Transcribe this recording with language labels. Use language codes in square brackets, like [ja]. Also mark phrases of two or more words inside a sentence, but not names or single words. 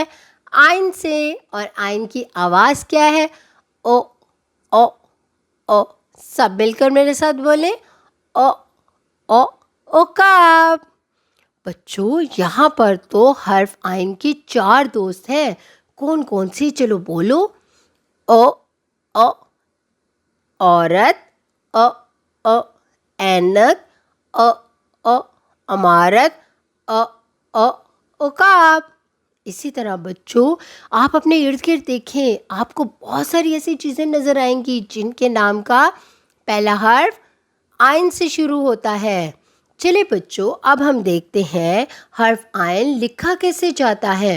[ur] عین سے۔ اور عین کی آواز کیا ہے؟ او او او۔ سب مل کر میرے ساتھ بولیں: او او، عقاب۔ بچوں، یہاں پر تو حرف عین کی 4 دوست ہیں۔ کون کون سی؟ چلو بولو: او او، عورت، او او، اینک، او او، عمارت، او او، عقاب۔ اسی طرح بچوں، آپ اپنے ارد گرد دیکھیں، آپ کو بہت ساری ایسی چیزیں نظر آئیں گی جن کے نام کا پہلا حرف عین سے شروع ہوتا ہے۔ چلے بچوں، اب ہم دیکھتے ہیں حرف عین لکھا کیسے جاتا ہے۔